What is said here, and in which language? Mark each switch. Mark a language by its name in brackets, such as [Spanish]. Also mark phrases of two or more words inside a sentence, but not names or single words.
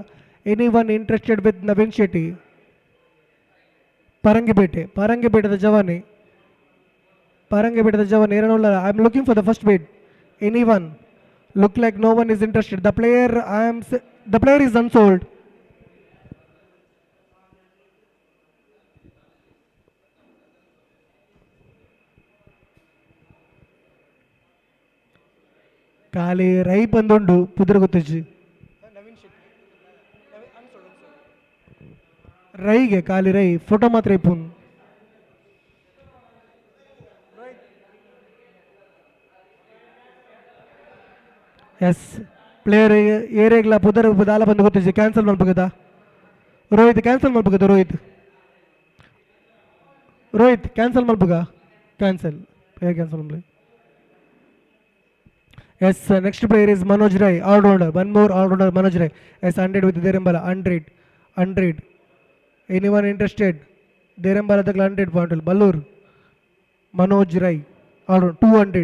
[English] Anyone interested with Navin Shetty? Parangibete the Javani. Parangibete the Javani, $2. I am looking for the first bid. Anyone? Look like no one is interested. The player is unsold. [Tulu] ಖಾಲಿ ರೈ ಬಂದುಂಡು ಪುದ್ರ ಗೊತ್ತಿಜ್ಜಿ ರೈಗೆ ಖಾಲಿ ರೈ ಫೋಟೋ ಮಾತ್ರ ಇಪ್ಪುನ್ [English] yes player [Tulu] ಏರಿಯಾಗ್ಲ ಪುದರ್ ದಾಲ ಬಂದು ಗೊತ್ತಿಜ್ಜಿ ಕ್ಯಾನ್ಸಲ್ ಮಾಡ್ಬೇಕದ ರೋಹಿತ್ ಕ್ಯಾನ್ಸಲ್ ಮಾಡ್ಬೇಕದ ರೋಹಿತ್ ಕ್ಯಾನ್ಸಲ್ ಮಾಡ್ಬೇಕ ಕ್ಯಾನ್ಸಲ್ ಕ್ಯಾನ್ಸಲ್ ಮಾಡ್ಲಿ [English] Yes, next player is Manoj Rai, all-rounder. One more all-rounder, Manoj Rai. Yes, 100 with Derembala, 100. Anyone interested? Derembala the 100 point. Ballur, Manoj Rai, all-rounder.